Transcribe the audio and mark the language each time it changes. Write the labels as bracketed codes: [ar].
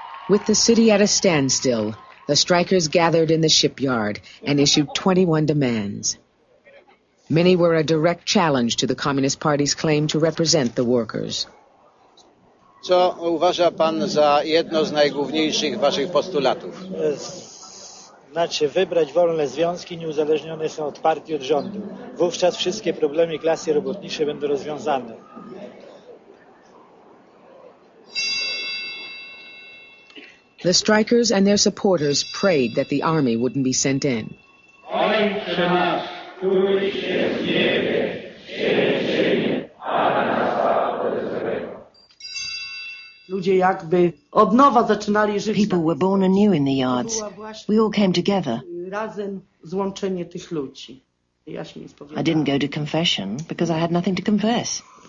[en] With the city at a standstill, the strikers gathered in the shipyard and issued 21 demands. Many were a direct challenge to the Communist Party's claim to represent the workers. [pl] Co uważa pan za jedno z najgłówniejszych waszych postulatów? Znaczy wybrać wolne związki nieuzależnione są od partii, od rządu. Wówczas wszystkie problemy klasy robotniczej będą rozwiązane. [en] The strikers and their supporters prayed that the army wouldn't be sent in. [pl] Ojcze nasz, któryś jest w niebie, święć się imię, a nas złego. [en] People were born anew in the yards. We all came together. I didn't go to confession because I had nothing to confess.